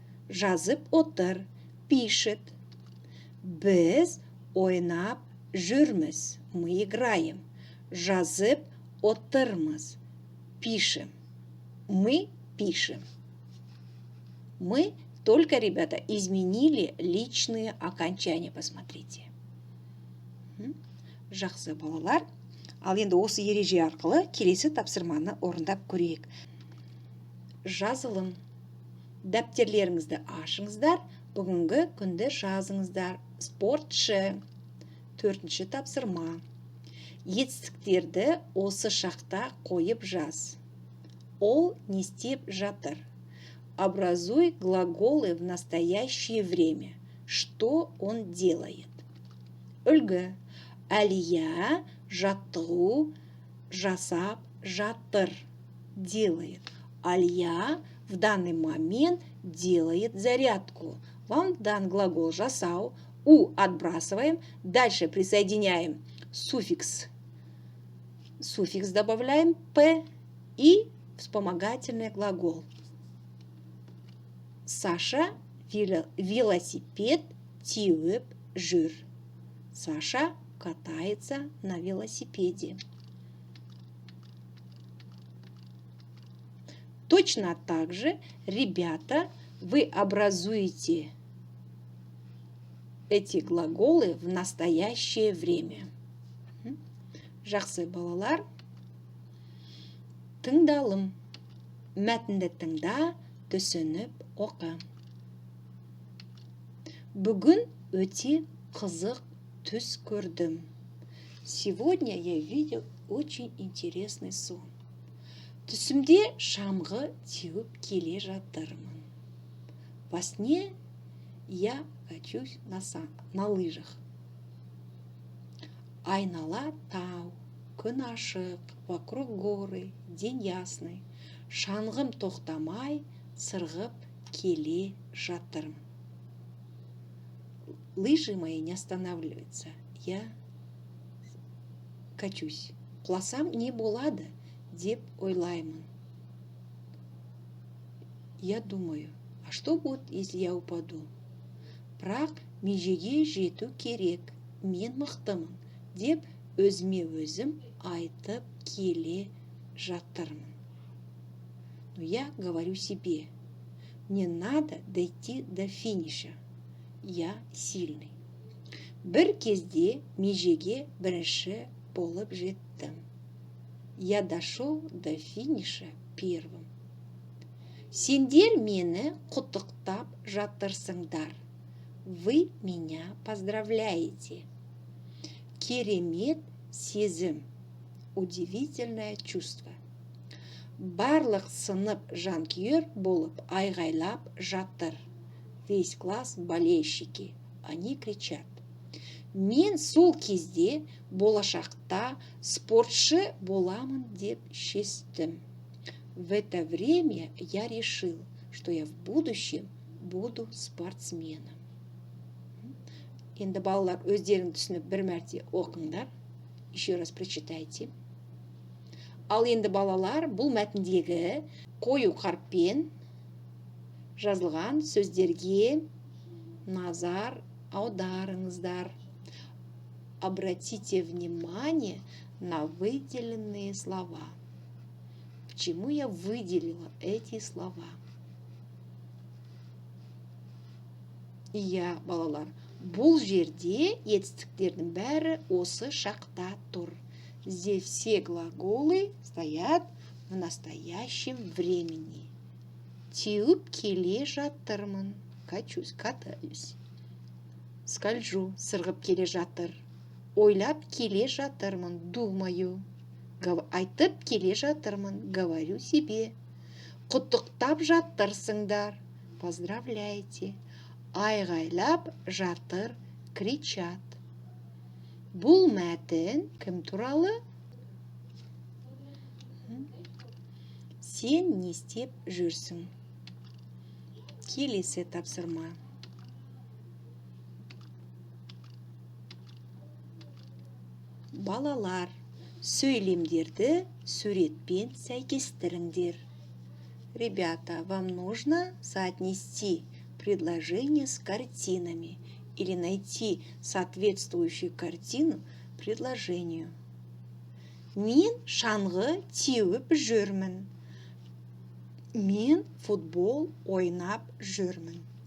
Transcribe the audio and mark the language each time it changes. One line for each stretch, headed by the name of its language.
Kazakh: Жазып отыр,
Russian: пишет.
Kazakh: Біз ойнап жүрміз.
Russian: Мы играем.
Kazakh: Жазып отырмыз,
Russian: пишем. Мы пишем. Мы только, ребята, изменили личные окончания. Посмотрите.
Kazakh: Жақсы балалар. Ал енді осы ереже арқылы келесі тапсырманы орындап көрейік. Жазылым. Дәптерлеріңізді ашыңыздар. Бүгінгі күнді жазыңыздар. Спортшы. 4-ші тапсырма. Етістіктерді осы шақта қойып жаз. Ол не істеп жатыр.
Russian: Образуй глаголы в настоящее время. Что он делает?
Kazakh: Үлгі. Әлия жаттығу жасап жатыр.
Russian: Делает. Алия в данный момент делает зарядку. Вам дан глагол жасау. У отбрасываем. Дальше присоединяем суффикс. Суффикс добавляем п и вспомогательный глагол.
Kazakh: Саша велосипед теуіп жүр.
Russian: Саша катается на велосипеде. Точно так же, ребята, вы образуете эти глаголы в настоящее время.
Kazakh: Жақсы балалар, тыңдалым. Мәтінді тыңда, түсініп оқы. Бүгін өте қызық түс көрдім.
Russian: Сегодня я видел очень интересный сон.
Kazakh: Түсімде шамғы теуіп келе жатырмын.
Russian: Во сне я качусь на лыжах.
Kazakh: Айнала тау, күн ашық,
Russian: вокруг горы, день ясный.
Kazakh: Шаңғым тоқтамай, сырғып келе жатырмын.
Russian: Лыжи мои не останавливаются. Я качусь.
Kazakh: Құласам не болады, деп ойлаймын.
Russian: Я думаю, а что будет, если я упаду?
Kazakh: Бірақ межеге жету керек, мен мықтымын, деп өзіме өзім айтып келе жатырмын.
Russian: Но я говорю себе, мне надо дойти до финиша. Я сильный.
Kazakh: Бір кезде межеге бірінші болып жеттім.
Russian: Я дошел до финиша первым.
Kazakh: Сендер мені құттықтап жатырсыңдар.
Russian: Вы меня поздравляете.
Kazakh: Керемет сезім.
Russian: Удивительное чувство.
Kazakh: Барлық сынып жанкүйер болып айғайлап жатыр.
Russian: Весь класс болельщики. Они кричат.
Kazakh: Мен сол кезде болашақта спортшы боламын деп шештім.
Russian: В это время я решил, что я в будущем буду спортсменом.
Kazakh: Енді балалар өздерің түсініп бір мәрте оқыңдар.
Russian: Еще раз прочитайте.
Kazakh: Ал енді балалар бұл мәтіндегі қою қарпен жазылған сөздерге назар аударыңыздар.
Russian: Обратите внимание на выделенные слова. Почему я выделила эти слова?
Kazakh: Я, балалар, бұл жерде етістіктердің бәрі осы шақта тұр.
Russian: Здесь все глаголы стоят в настоящем времени.
Kazakh: Теуіп келе жатырмын.
Russian: Качусь, катаюсь. Скольжу,
Kazakh: сырғып келе жатыр. Ойлап келе жатырмын,
Russian: думаю.
Kazakh: Айтып келе жатырмын,
Russian: говорю себе.
Kazakh: Құттықтап жатырсыңдар,
Russian: поздравляйте.
Kazakh: Айғайлап жатыр,
Russian: кричат.
Kazakh: Бұл мәтін кім туралы? Сен не істеп жүрсің? Келесі тапсырма. Балалар, сөйлемдерді суретпен сәйкестіріңдер.
Russian: Ребята, вам нужно соотнести предложение с картинами или найти соответствующую картину предложению.
Kazakh: Мен шаңғы теуіп жүрмін. Мен футбол ойнап жүрмін.